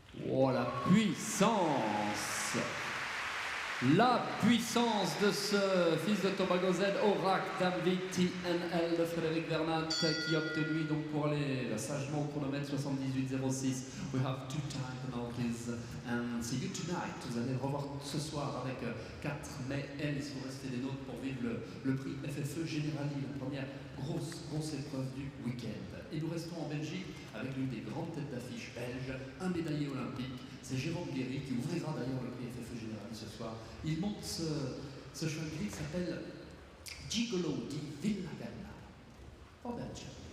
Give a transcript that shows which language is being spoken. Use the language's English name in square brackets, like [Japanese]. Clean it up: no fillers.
[French] Oh, la puissance! La puissance de ce fils de Tobago Z, Oracle Dame VTNL de Frédéric Vernat, qui a obtenu donc pour aller sagement au chronomètre 78,06. [English] We have 2 time penalties and see you tonight. [French] Vous allez le revoir ce soir avec 4 mai L si vous restez des nôtres pour vivre le prix FFE Generali, la première grosse épreuve du week-end. Et nous restons en Belgique avec l'une des grandes têtes d'affiche belges, un médaillé olympique. C'est Jérôme Guéry qui ouvrira d'ailleurs le prix FFE Generali ce soir. Il monte ce cheval gris qui s'appelle Gigolo di Villagana, en Belgique.